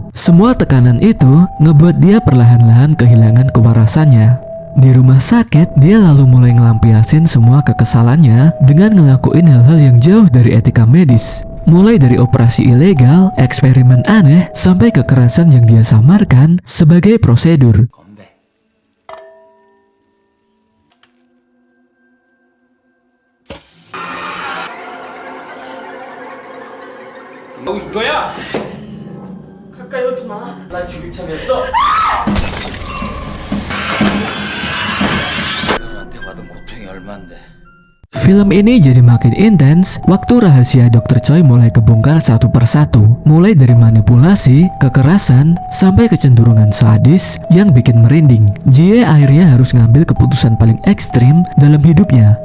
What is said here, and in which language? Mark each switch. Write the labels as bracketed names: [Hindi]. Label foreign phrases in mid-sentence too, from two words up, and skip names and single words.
[Indonesian] Semua tekanan itu ngebuat dia perlahan-lahan kehilangan kewarasannya. Di rumah sakit, dia lalu mulai ngelampiasin semua kekesalannya dengan ngelakuin hal-hal yang jauh dari etika medis. Mulai dari operasi ilegal, eksperimen aneh, sampai kekerasan yang dia samarkan sebagai prosedur. [Korean] 건배. 이거야! 가까이 오지 마. 난 죽일 참이었어. 너한테 받은 고통이 얼만데. [Indonesian] Film ini jadi makin intens waktu rahasia Dr. Choi mulai kebongkar satu persatu. Mulai dari manipulasi, kekerasan, sampai kecenderungan sadis yang bikin merinding. Jie akhirnya harus ngambil keputusan paling ekstrim dalam hidupnya.